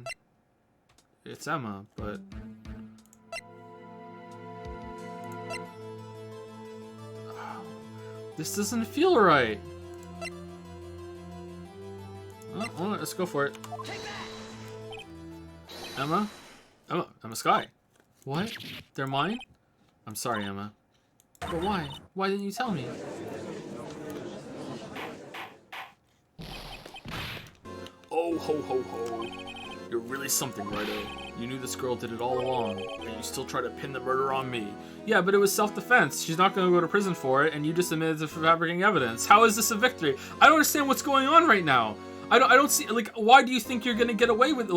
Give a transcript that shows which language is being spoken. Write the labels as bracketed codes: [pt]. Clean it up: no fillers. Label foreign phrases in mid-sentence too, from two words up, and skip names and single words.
[en] It's Emma, but... This doesn't feel right! Oh, let's go for it. Emma? Emma Sky. What? They're mine? I'm sorry, Emma. But why? Why didn't you tell me? Oh, ho, ho, ho. You're really something, Wrighto. You knew this girl did it all along, and you still try to pin the murder on me. Yeah, but it was self-defense. She's not going to go to prison for it, and you just admitted to fabricating evidence. How is this a victory? I don't understand what's going on right now. I don't see, like, why do you think you're gonna get away with it?